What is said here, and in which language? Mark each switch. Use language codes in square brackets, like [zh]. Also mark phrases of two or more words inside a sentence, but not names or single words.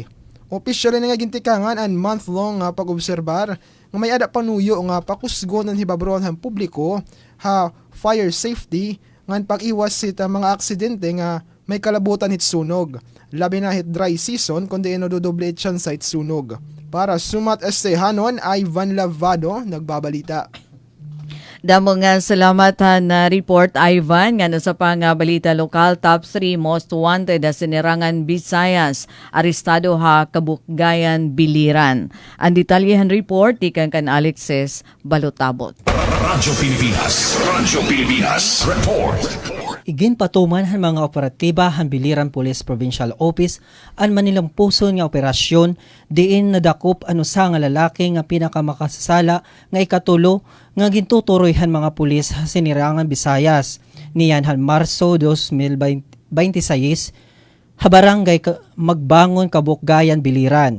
[war] Officially nga gintikangan ang month-long pag-obserbar nga may ada panuyo nga pakusgon ng hibabron han publiko ha [en] fire safety [war] nga pag-iwas sa mga aksidente nga may kalabutan hit sunog. Labi na hit [en] dry season [war] kundi inododoble chance sa hit sunog. Para Sumat Estehanon, Ivan Lavado, nagbabalita. Damo nga salamat na report Ivan nga sa pang balita lokal. Top 3 most wanted sa Sinirangan Visayas, arestado ha Kabukgayan Biliran. Ang detalyehan report ikan kan Alexis Balutabot. Radyo Pilipinas report. Igin patuman han mga operatiba han Biliran Police Provincial Office an manilampuson nga operasyon diin nadakop ano sa nga lalaki nga pinakamakasasala nga ikatulo nga gintuturoy han mga pulis sinirangan Visayas niyan han Marso 2026 ha barangay Magbangon Kabukgayan Biliran.